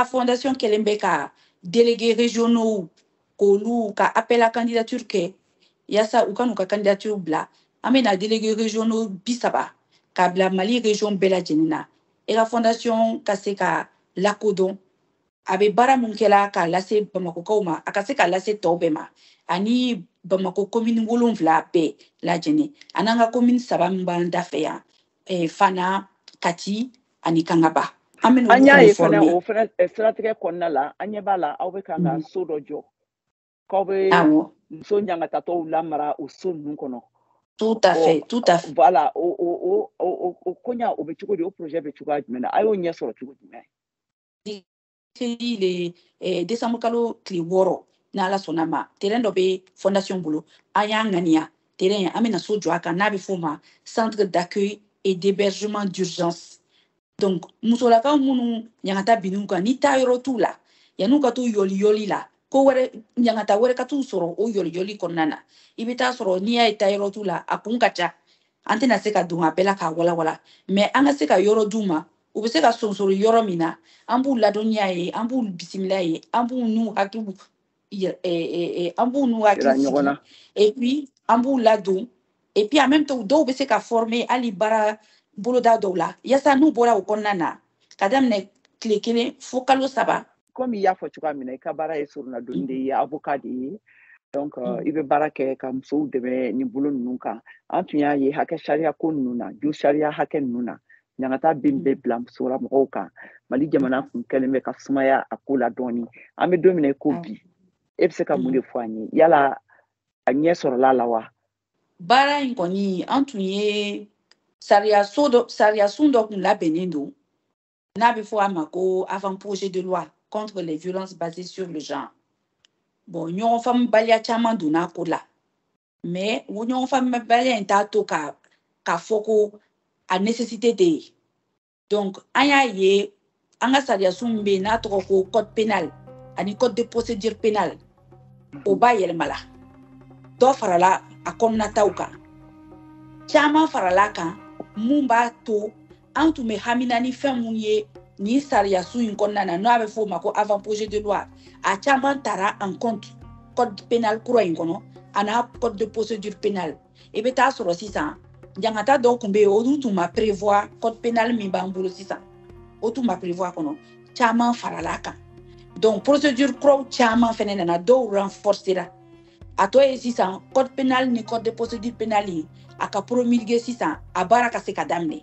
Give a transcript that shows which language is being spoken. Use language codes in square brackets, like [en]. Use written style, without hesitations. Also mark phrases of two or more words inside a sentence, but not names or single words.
[bm] fondation kɛlen bɛ ka [fr] délégués régionaux [bm] k'olu ka [fr] appel à candidature [bm] kɛ yaasa u ka n'u ka candidature bila an bɛna [fr] délégués régionaux [bm] 30 k'a bila Mali région bɛɛ lajɛlen na ERA fondation ka se ka lakodɔn a bɛ baara mun kɛla k'a lase Bamakokaw ma a ka se k'a lase tɔw bɛɛ ma ani Bamako commune 7 bɛɛ lajɛlen an'an ka commune 3 min b'an da fɛ yan Fana Kati ani Kangaba an y'a ye fɛnɛ o fɛnɛ siratigɛ kɔnɔna la an ɲɛ b'a la aw bɛ kan ka so dɔ jɔ k'aw bɛ muso ɲangatatɔw lamara o so ninnu kɔnɔ [fr] tout à fait [bm] voilà o koɲa o bɛ cogo di o projet bɛ cogoya jumɛn na a y'o ɲɛ sɔrɔ cogo jumɛn décembre kalo tile 6 n'ala sɔnna ma terrain dɔ bɛ fondation bolo an y'a ŋaniya terrain an bɛna so jɔ a kan n'a bɛ f'o ma [fr] centre d'accueil et d'hébergement d'urgence donc [bm] musolakaw minnu ɲangata binnu kan ni taa yɔrɔ t'u la yan'u ka t'u yɔliyɔli la ko wɛrɛ ɲangata wɛrɛ ka t'u sɔrɔ o yɔliyɔli kɔnɔna na i bɛ taa sɔrɔ n'i y'a ye taa yɔrɔ t'u la a kun ka ca an tɛna se ka don a bɛɛ la k'a walawala mais an ka se ka yɔrɔ d'u ma u bɛ se ka sonsori yɔrɔ min na an b'u ladɔnniya ye an b'u bisimila ye an b'u n'u hakili sigi [fr] et puis [bm] an b'u ladon [fr] et puis en même temps [bm] dɔw bɛ se ka former hali baara boloda dɔw la yaasa n'u bɔra o kɔnɔna na ka daminɛ tile 1 fo kalo 3 comme i y'a fɔ cogoya min na i ka baara ye soronnadonni de ye avocat de ye donc i bɛ baara kɛ ka musow dɛmɛ nin bolo ninnu kan an tun y'a ye hakɛ sariya ko ninnu na jo sariya hakɛ ninnu na ɲangata bɛ bila musolamɔgɔw kan Mali jamana kun kɛlen bɛ ka sumaya a ko la dɔɔni an bɛ don min na i ko bi e bɛ se ka mun de fɔ an ye yala a ɲɛ sɔrɔla la wa baara in kɔni an tun ye sariyasun dɔ kun labɛnnen don n'a bɛ fɔ a ma ko [fr] avant projet de loi contre les violences basées sur le genre bon [bm] ɲɔgɔn faamubaliya caman donna ko la mais o ɲɔgɔn faamuyabaliya in t'a to k'a fɔ ko a nécessité tɛ yen. Donc an y'a ye an ka sariyasun min bɛ yen n'a tɔgɔ ko [fr] code pénal [bm] ani [fr] code de procédure pénale [bm] o b'a yɛlɛmala dɔ farala a kɔnɔnataw kan caman farala kan mun b'a to an tun bɛ hamina ni fɛn mun ye ni sariyasun in kɔnɔna na n'a bɛ f'o ma ko [fr] avant projet de loi [bm] a caman tara [fr] en compte code pénal [bm] kura in kɔnɔ ana [fr] code de procédure pénale [bm] i bɛ taa sɔrɔ sisan jangata dɔw tun bɛ yen olu tun ma [fr] prévoir code pénal [bm] min b'an bolo sisan o tun ma prévoir kɔnɔ caman farala kan [fr] donc procédure [bm] kuraw caman fɛnɛ nana dɔw renforcera a tɔ ye sisan [fr] code pénal [bm] ni [fr] code de procédure pénale [bm] a ka promulguer sisan a baara ka se ka daminɛ.